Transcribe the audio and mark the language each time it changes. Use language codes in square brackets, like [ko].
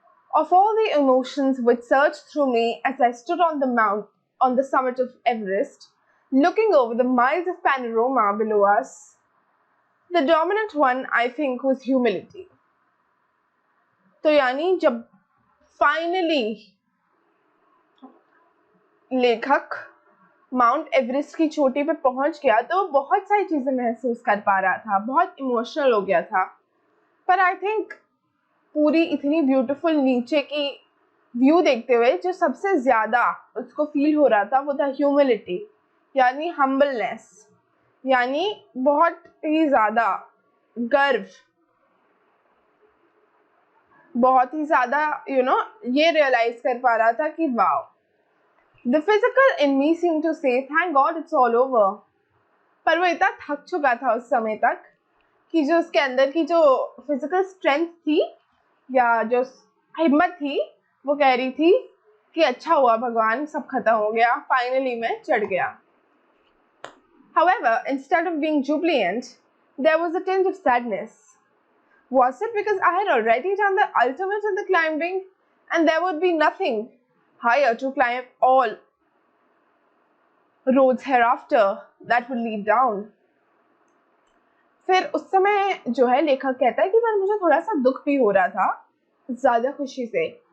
[en] Of all the emotions which surged through me as I stood on the summit of Everest, looking over the miles of panorama below us, the dominant one I think was humility. [hi] तो यानी जब finally लेखक mount Everest की चोटी पे पहुंच गया तो बहुत सारी चीजें महसूस कर पा रहा था, बहुत इमोशनल हो गया था। पर आई थिंक पूरी इतनी ब्यूटीफुल नीचे की व्यू देखते हुए जो सबसे ज्यादा उसको फील हो रहा था वो था ह्यूमिलिटी यानी हम्बलनेस, यानी बहुत ही ज्यादा गर्व, बहुत ही ज्यादा ये रियलाइज कर पा रहा था कि [en] Wow, the physical in me seem to say thank God it's all over. [hi] पर वो इतना थक चुका था उस समय तक कि जो उसके अंदर की जो फिजिकल स्ट्रेंथ थी या जो हिम्मत थी वो कह रही थी कि अच्छा हुआ भगवान, सब खत्म हो गया, फाइनली मैं चढ़ गया। [en] However, instead of being jubilant, there was a tinge of sadness. Was it because I had already done the ultimate in the climbing and there would be nothing higher to climb all roads hereafter that would lead down? [hi] फिर उस समय जो है लेखक कहता है कि पर मुझे थोड़ा सा दुख भी हो रहा था ज्यादा खुशी से।